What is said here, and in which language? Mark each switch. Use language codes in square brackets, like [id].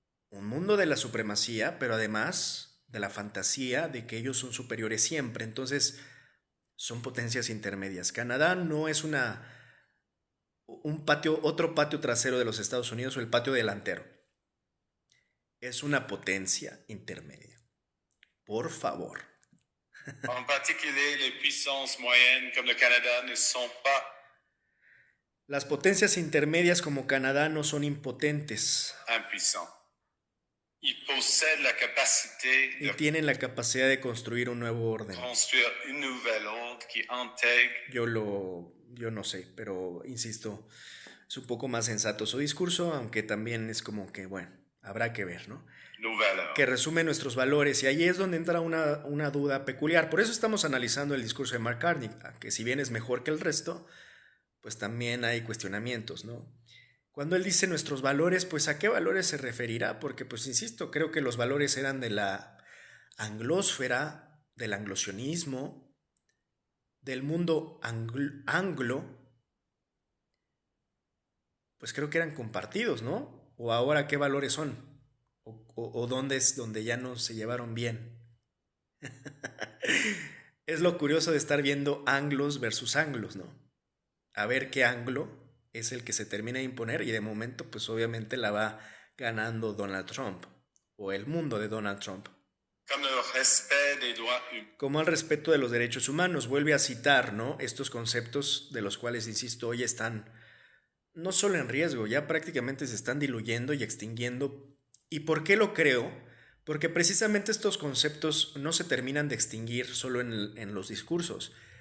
[es] Un mundo de la supremacía, pero además de la fantasía de que ellos son superiores siempre. Entonces, son potencias intermedias. Canadá no es otro patio trasero de los Estados Unidos o el patio delantero. Es una potencia intermedia. Por favor. [fr] En particulier, les puissances moyennes comme le Canada ne sont pas [es] Las potencias intermedias como Canadá no son impotentes [fr] impuissants. Ils possèdent la capacité [es] y [fr] de [es] tienen la capacidad de construir un nuevo orden. [fr] construire un nouvel ordre qui intègre [es] Yo no sé, pero insisto, es un poco más sensato su discurso, aunque también es como que, bueno, habrá que ver, ¿no? [fr] nos valeurs. [es] Que resume nuestros valores, y ahí es donde entra una duda peculiar. Por eso estamos analizando el discurso de Mark Carney, que si bien es mejor que el resto, pues también hay cuestionamientos, ¿no? Cuando él dice nuestros valores, pues ¿a qué valores se referirá? Porque, pues insisto, creo que los valores eran de la anglósfera, del anglosionismo, del mundo anglo, pues creo que eran compartidos, ¿no? O ahora qué valores son, o dónde es donde ya no se llevaron bien. Es lo curioso de estar viendo anglos versus anglos, ¿no? A ver qué anglo es el que se termina de imponer, y de momento pues obviamente la va ganando Donald Trump o el mundo de Donald Trump. [fr] Comme le respect des droits humains. [es] Como al respeto de los derechos humanos, vuelve a citar, ¿no? Estos conceptos de los cuales, insisto, hoy están no solo en riesgo, ya prácticamente se están diluyendo y extinguiendo. ¿Y por qué lo creo? Porque precisamente estos conceptos no se terminan de extinguir solo en los discursos.